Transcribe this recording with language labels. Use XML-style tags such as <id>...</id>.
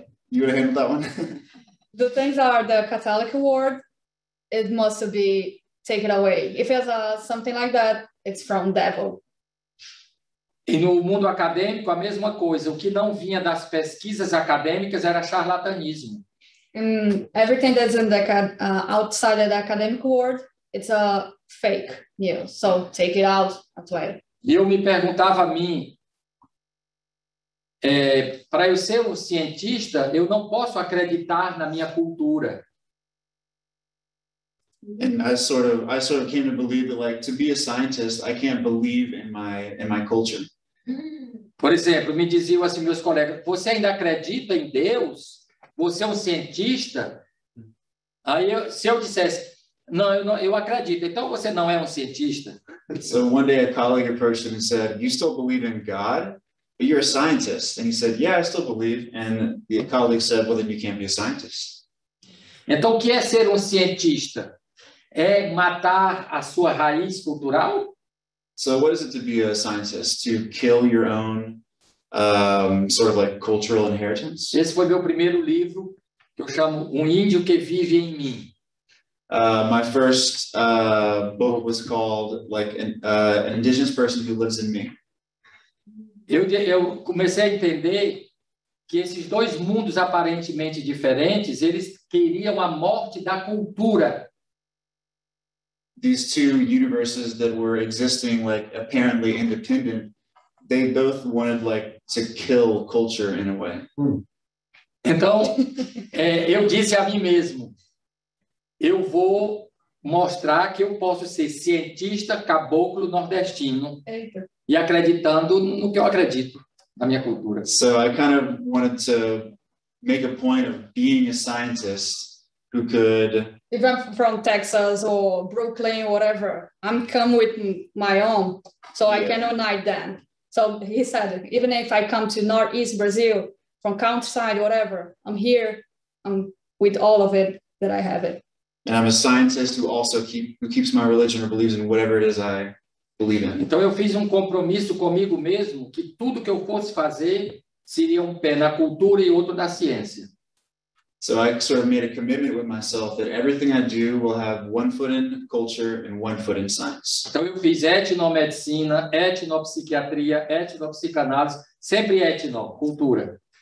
<en>You would handle that one? The things are the Catholic word, it must be taken away. If it's something like that, it's from devil.</en> <pt>E no mundo acadêmico, a mesma coisa. O que não vinha das pesquisas acadêmicas era charlatanismo.</pt> <en>Everything that's in the outside of the academic world, it's a fake news. So take it out as well.</en> <pt>E eu me perguntava a mim, para eu ser um cientista, eu não posso acreditar na minha cultura.</pt> <en>And I sort of came to believe that, like, to be a scientist, I can't believe in my culture.</en> <pt>Por exemplo, me diziam assim meus colegas: você ainda acredita em Deus? Você é um cientista? Aí, se eu dissesse, não, eu acredito, então você não é um cientista?</pt> <en>So one day a colleague approached him and said, "You still believe in God, but you're a scientist." And he said, "Yeah, I still believe." And the colleague said, "Well, then you can't be a scientist."</en> <pt>Então, o que é ser um cientista? É matar a sua raiz cultural?</pt> <en>So what is it to be a scientist? To kill your own sort of like cultural inheritance?</en> <pt>Esse foi meu primeiro livro, que eu chamo Um Índio que Vive em Mim.</pt> <en>My first book was called like an indigenous person who lives in me.</en> <pt>Eu comecei a entender que esses dois mundos aparentemente diferentes, eles queriam a morte da cultura.</pt> <en>These two universes that were existing like apparently independent, they both wanted like to kill culture in a way.</en> <pt>Então, eu disse a mim mesmo, eu vou mostrar que eu posso ser cientista caboclo nordestino. Eita. E acreditando no que eu acredito, na minha cultura.</pt> <en>So I kind of wanted to make a point of being a scientist who could... If I'm from Texas or Brooklyn or whatever, I'm come with my own, so I can unite them. So he said, even if I come to Northeast Brazil, from countryside, whatever, I'm here, I'm with all of it, that I have it. And I'm a scientist who also keeps my religion or believes in whatever it is I believe in.</en> <pt>Então eu fiz compromisso comigo mesmo que tudo que eu fosse fazer seria pé na cultura e outro na ciência.</pt> <en>So I sort of made a commitment with myself that everything I do will have one foot in culture and one foot in science.</en> <pt>Então eu fiz etnomedicina, etnopsiquiatria, etnopsicanálise, sempre cultura.</pt>